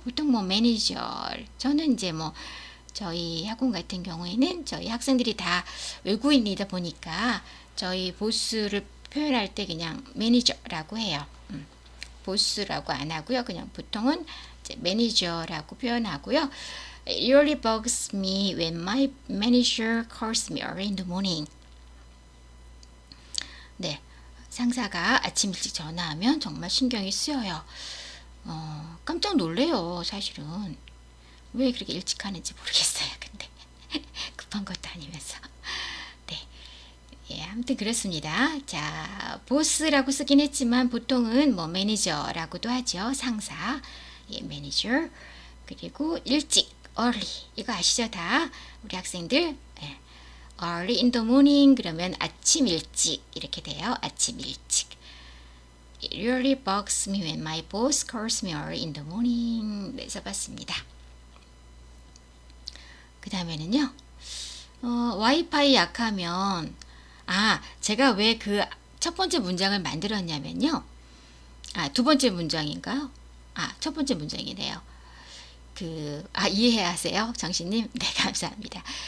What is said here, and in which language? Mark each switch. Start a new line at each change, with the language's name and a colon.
Korean: 보통 뭐 매니저. 저는 이제 뭐 저희 학원 같은 경우에는 저희 학생들이 다 외국인이다 보니까 저희 보스를 표현할 때 그냥 매니저라고 해요. 보스라고 안 하고요. 그냥 보통은 이제 매니저라고 표현하고요.
English: It really bugs me when my manager calls me early in the morning.
Korean: 네, 상사가 아침 일찍 전화하면 정말 신경이 쓰여요. 깜짝 놀래요, 사실은. 왜 그렇게 일찍 하는지 모르겠어요. 근데 급한 것도 아니면서. 네, 예, 아무튼 그렇습니다. 자, 보스라고 쓰긴 했지만 보통은 뭐 매니저라고도 하죠. 상사, 예, 매니저. 그리고 일찍, early. 이거 아시죠, 다? 우리 학생들. 예.
English: early in the morning
Korean: 그러면 아침 일찍 이렇게 돼요. 아침 일찍.
English: It really bugs me when my boss calls me early in the morning.
Korean: 네, 써봤습니다. 그 다음에는요. 와이파이 약하면 제가 왜 그 첫 번째 문장을 만들었냐면요. 두 번째 문장인가요? 첫 번째 문장이네요. 이해하세요? 정신님? 네, 감사합니다.